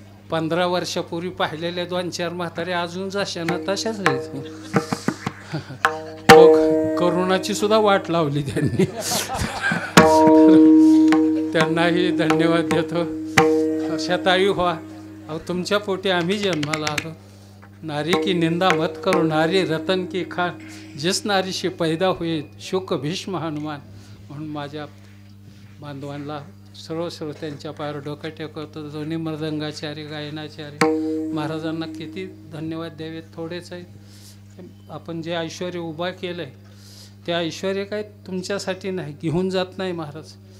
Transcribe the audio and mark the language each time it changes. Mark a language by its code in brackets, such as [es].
[mr] 15 वर्षापूर्वी पाहिलेल्या 2-4 म्हाताऱ्या अजून जशा ना तशाच आहेत. करुणाची सुद्धा वाट लावली त्यांनी. त्यांनाही धन्यवाद देतो. शतायू व्हा. अहो तुमच्या पोटी आम्ही जन्माला आलो. [hi] नारी की निंदा मत करो, नारी रतन की खान, जिस नारीशी पैदा होईल शुक भीष्म हनुमान. [mr] म्हणून माझ्या बांधवांना, सर्व त्यांच्या पायावर डोकं टेकवतो. दोन्ही मृदंगाचार्य, गायनाचार्य महाराजांना किती धन्यवाद द्यावेत, थोडेच आहे. आपण जे ऐश्वर उभा केलं आहे ते ऐश्वर काय तुमच्यासाठी नाही, घेऊन जात नाही महाराज.